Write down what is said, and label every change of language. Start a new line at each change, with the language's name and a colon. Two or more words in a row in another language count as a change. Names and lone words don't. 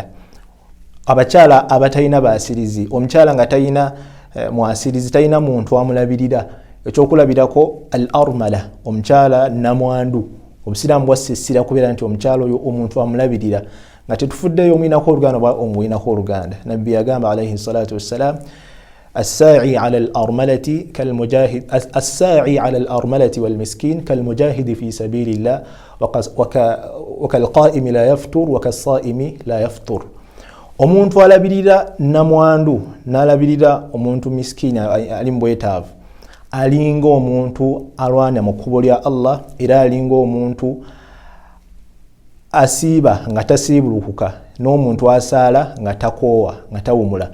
Ganda: Abakyala abatalina baasirizi, omukyala nga talina mwasirizi, talina muntu amulabirira, ekyokulabirako
Arabic: الأرملة,
Ganda: omukyala namwandu. Obusiraamu bwassira kubeera nti omukyala oyo omuntu amulabirira, nga tetufuddeeyo omuyinako oluganda oba omuyinako oluganda. Nabbi yagamba
Arabic: عليه الصلاة والسلام, الساعي على الأرملة كالمجاهد الساعي على الأرملة والمسكين كالمجاهد في سبيل الله وكالقائم لا يفطر وكالصائم لا يفطر.
Ganda: Omuntu alabirira namwandu n'alabirira omuntu miskini ali mbwetaavu alinga omuntu alwana mu kkubo lya Allah, era alinga omuntu asiiba nga tasiibulukuka, n'omuntu asaala nga takoowa nga tawumula.